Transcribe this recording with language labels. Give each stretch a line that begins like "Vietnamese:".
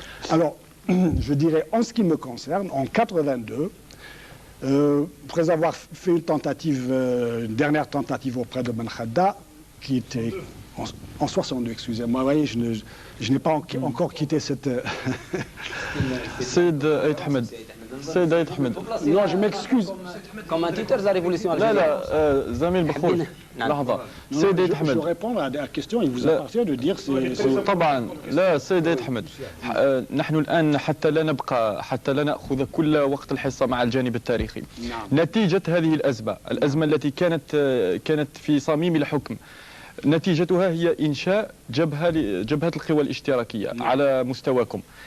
French: Alors, je dirais, en ce qui me concerne, en 82, après avoir fait une tentative, une dernière tentative auprès de Ben Khedda, qui était en 62, excusez-moi, vous voyez, je n'ai pas encore quitté cette... Saïd Aït Ahmed. Saïd Aït Ahmed. Non, je m'excuse. Commentateur de la révolution algérienne.
Arabic: لا زميل بخوت لحظة سيد أيت أحمد.
French: Je réponds à la question, il vous appartient de dire c'est...
Arabic: طبعا لا سيد أيت أحمد نحن الآن حتى لا نأخذ كل وقت الحصة مع الجانب التاريخي. نتيجة هذه الأزمة التي كانت في صميم الحكم، نتيجتها هي إنشاء جبهة القوى الاشتراكية على مستواكم.